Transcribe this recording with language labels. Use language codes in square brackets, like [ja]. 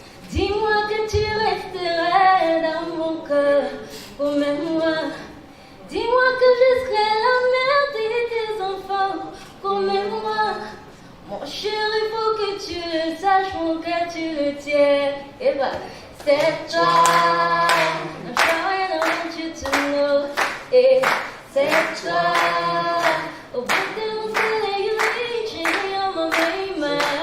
[fr] Dis-moi que tu resteras dans mon cœur, promets-moi. Dis-moi que je serai la mère de tes enfants, promets-moi. Mon chéri, faut que tu le saches, mon cœur tu le tiens. Et bah, c'est toi. [en] I'm trying, I want you to know. [fr] Et c'est toi. Au bout de mon soleil, chéri, on m'a mis ma.